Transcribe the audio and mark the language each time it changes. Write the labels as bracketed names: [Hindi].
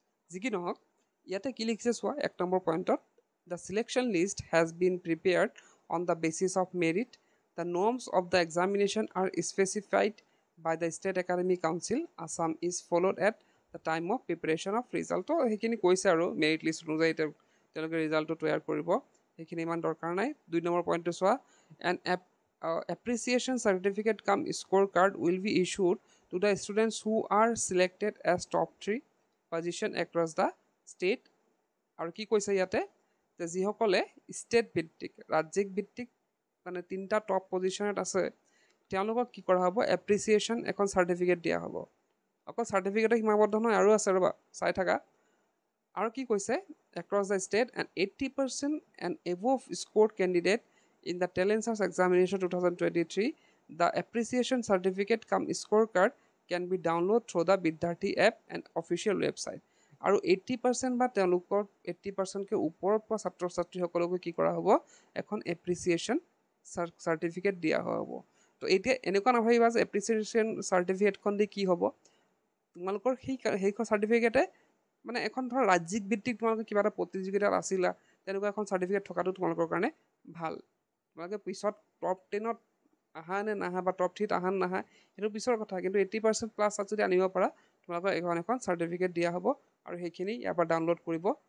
[Assamese] যি কি নহওক, ইয়াতে কি লিখিছে চোৱা, 1 নম্বৰ পইণ্টত, [English] The selection list has been prepared on the basis of merit, the norms of the examination are specified by the State Academic Council Assam is followed at the time of preparation of result. [Assamese] তো সেইখিনি কৈছে আৰু merit list অনুযায়ী তেওঁলোকে ৰিজাল্টটো তৈয়াৰ কৰিব, সেইখিনি ইমান দৰকাৰ নাই। 2 নম্বৰ পইণ্টটো চোৱা, [English] An appreciation certificate come scorecard will be issued to the students who are selected as top 3 position across the state. [Assamese] আৰু কি কৈছে ইয়াতে, যে যিসকলে ষ্টেট ভিত্তিক, ৰাজ্যিক ভিত্তিক মানে 3টা টপ পজিশ্যনত আছে, তেওঁলোকক কি কৰা হ'ব, এপ্ৰিচিয়েশ্যন এখন চাৰ্টিফিকেট দিয়া হ'ব। অকল চাৰ্টিফিকেটে সীমাবদ্ধ নহয়, আৰু আছে, ৰ'বা চাই থাকা। আৰু কি কৈছে, [English] Across the state and 80% and above scored candidate in the talent search examination 2023, the appreciation certificate cum score card can be downloaded through the Vidyarthi app and official website. [Assamese] আৰু 80% বা তেওঁলোকৰ 80%কে ওপৰৰ পৰা ছাত্ৰ ছাত্ৰীসকলক কি কৰা হ'ব এখন এপ্ৰিচিয়েশ্যন চাৰ্টিফিকেট দিয়া হ'ব তো এতিয়া এনেকুৱা নাভাবিবা যে এপ্ৰিচিয়েশ্যন চাৰ্টিফিকেটখন দি কি হ'ব তোমালোকৰ সেইখন চাৰ্টিফিকেটে মানে এখন ধৰ ৰাজ্যিক ভিত্তিক তোমালোকে কিবা এটা প্ৰতিযোগিতাত আছিলা তেনেকুৱা এখন চাৰ্টিফিকেট থকাটো তোমালোকৰ কাৰণে ভাল তোমালোকে পিছত টপ 10ত আহা নে নাহা বা টপ 3ত আহা নাহা সেইটো পিছৰ কথা কিন্তু 80% প্লাছ যদি আনিব পাৰা তোমালোকৰ এখন চাৰ্টিফিকেট দিয়া হ'ব আৰু সেইখিনি ইয়াৰ পৰা ডাউনলোড কৰিব